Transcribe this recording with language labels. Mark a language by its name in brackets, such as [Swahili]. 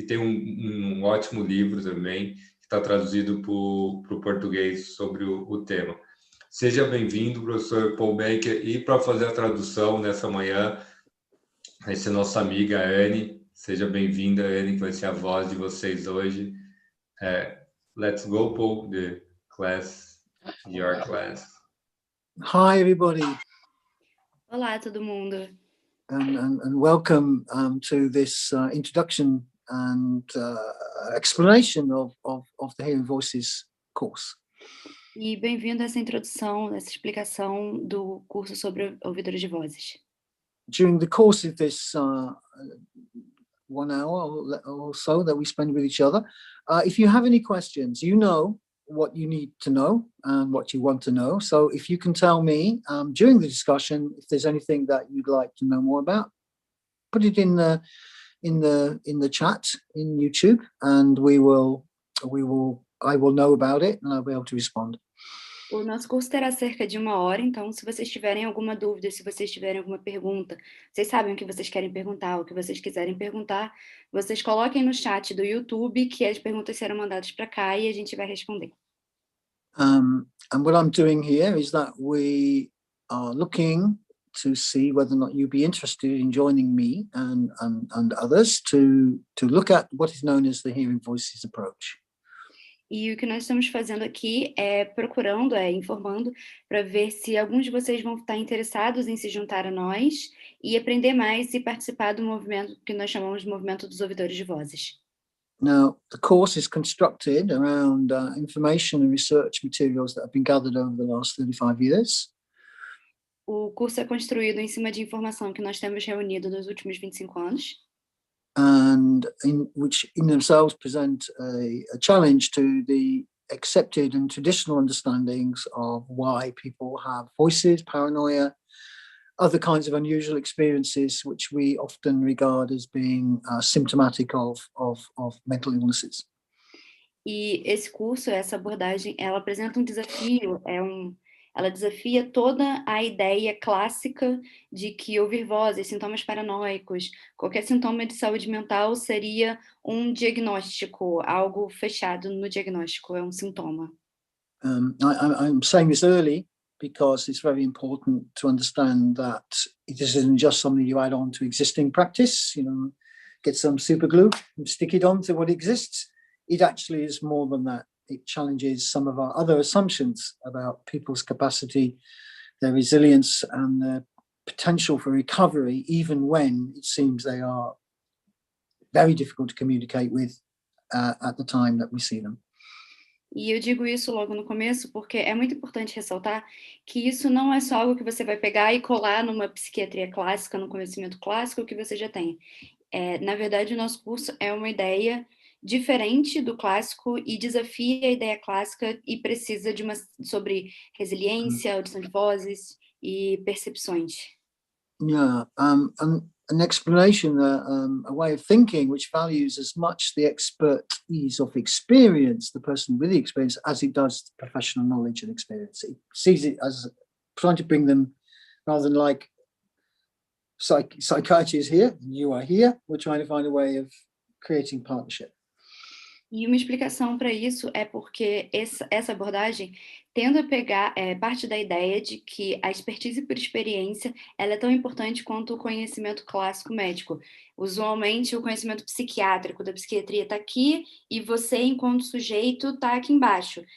[Portuguese] E tem um ótimo livro também, que está traduzido para o português sobre o tema. Seja bem-vindo, professor Paul Baker. E para fazer a tradução nessa manhã, vai ser nossa amiga Anne. Seja bem-vinda, Anne, que vai ser a voz de vocês hoje. [English] Let's go, Paul, the class, your class. Hi, everybody. [Portuguese] Olá, todo mundo. [English] And welcome to this introduction and explanation of the Hearing Voices course. [Portuguese] E bem-vindo a essa introdução, essa explicação do curso sobre ouvidores de vozes. [English] During the course of this 1 hour or so that we spend with each other, if you have any questions, you know what you need to know and what you want to know. So if you can tell me during the discussion if there's anything that you'd like to know more about, put it in the chat in YouTube, and I will know about it and I'll be able to respond. [Portuguese] O nosso curso terá cerca de 1 hora, então se vocês tiverem alguma dúvida, se vocês tiverem alguma pergunta, vocês sabem o que vocês querem perguntar, o que vocês quiserem perguntar, vocês coloquem no chat do YouTube que as perguntas serão mandadas para cá e a gente vai responder. [English] And what I'm doing here is that we are looking to see whether or not you'd be interested in joining me and others to look at what is known as the Hearing Voices approach. [Portuguese] E o que nós estamos fazendo aqui é procurando, informando, para ver se alguns de vocês vão estar interessados em se juntar a nós e aprender mais e participar do movimento que nós chamamos de movimento dos ouvidores de vozes. [English] Now, the course is constructed around information and research materials that have been gathered over the last 35 years. [Portuguese] O curso é construído em cima de informação que nós temos reunido nos últimos 25 anos. [English] And which in themselves present a challenge to the accepted and traditional understandings of why people have voices, paranoia, other kinds of unusual experiences, which we often regard as being symptomatic of mental illnesses. [Portuguese] E esse curso, essa abordagem, ela apresenta um desafio, ela desafia toda a ideia clássica de que ouvir vozes, sintomas paranoicos, qualquer sintoma de saúde mental seria um diagnóstico, algo fechado no diagnóstico, é um sintoma. [English] I'm saying this early because it's very important to understand that it isn't just something you add on to existing practice, get some super glue and stick it on to what exists. It actually is more than that. it challenges some of our other assumptions about people's capacity, their resilience, and their potential for recovery, even when it seems they are very difficult to communicate with at the time that we see them. [Portuguese] E eu digo isso logo no começo porque é muito importante ressaltar que isso não é só algo que você vai pegar e colar numa psiquiatria clássica, num conhecimento clássico que você já tem. Na verdade, o nosso curso é uma ideia diferente do clássico e desafia a ideia clássica e precisa sobre resiliência, audição de vozes e percepções. [English] Yeah, an explanation, a way of thinking which values as much the expertise of experience, the person with the experience, as it does professional knowledge and experience. It sees it as trying to bring them, rather than like psychiatry is here, you are here, we're trying to find a way of creating partnership. [Portuguese] E uma explicação para isso é porque essa abordagem tende a pegar parte da ideia de que a expertise por experiência ela é tão importante quanto o conhecimento clássico médico. Usualmente, o conhecimento psiquiátrico da psiquiatria está aqui e você, enquanto sujeito, está aqui embaixo.